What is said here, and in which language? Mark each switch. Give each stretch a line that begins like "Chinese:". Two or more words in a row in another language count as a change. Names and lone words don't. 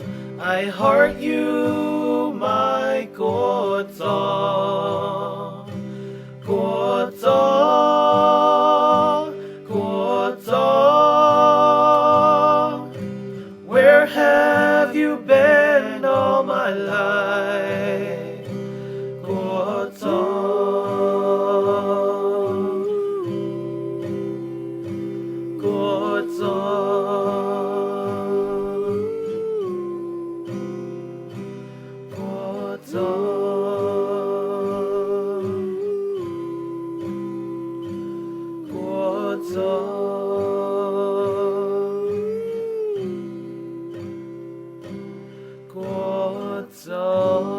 English: I heart you, my
Hmong: Kua Txob, Kua Txob, Kua Txob.
English: Where have you been all my life?
Hmong: Kua Txob, Kua Txob, Kua Txob, Kua Txob, Kua Txob.